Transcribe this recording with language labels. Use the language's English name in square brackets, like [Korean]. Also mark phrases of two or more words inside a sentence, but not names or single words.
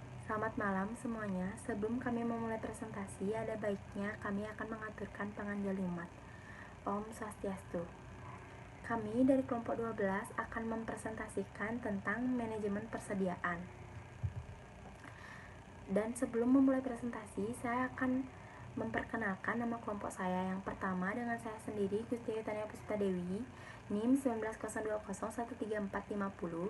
[Indonesian] Selamat malam semuanya. Sebelum kami memulai presentasi, ada baiknya kami akan mengaturkan penganjal umat. [Sanskrit] ॐ स्वस्त्यस्तु. [Indonesian] Kami dari kelompok 12 akan mempresentasikan tentang manajemen persediaan. Dan sebelum memulai presentasi, saya akan memperkenalkan nama kelompok saya. Yang pertama dengan saya sendiri, Gusti Tania Puspita Dewi, NIM 19020134450.